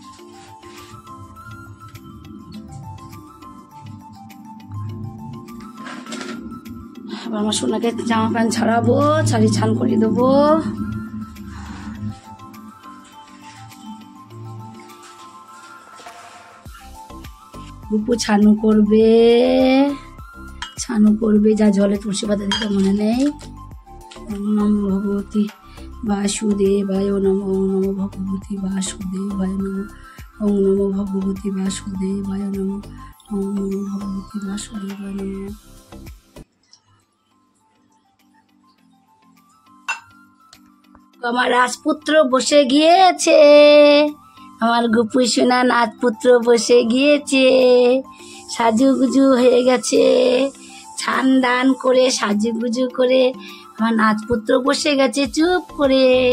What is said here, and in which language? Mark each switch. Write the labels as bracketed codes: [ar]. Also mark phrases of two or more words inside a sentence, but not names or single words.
[bn] এবার আমার সোনাকে জামা প্যান্ট ছাড়াবো, ছাড়ি চান করিয়ে দেবো। বুপু ছানু করবে, ছানু করবে, যা জলে তুলসী পাতা দিতে মনে নেই। [sa] ওম নমো ভগবতী বাসুদেবায় নমঃ, ওম নমো ভগবতী বাসুদেবায় নমঃ, ওম নমো ভগবতী বাসুদেবায় নমঃ, ওম নমো ভগবতী বাসুদেবায় নমঃ। [bn] আমার রাজপুত্র বসে গিয়েছে, আমার গুপু সোনা নাথপুত্র বসে গিয়েছে, সাজুগুজু হয়ে গেছে, ছান দান করে সাজুগুজু করে আমার নাথপুত্র বসে গেছে চুপ করে।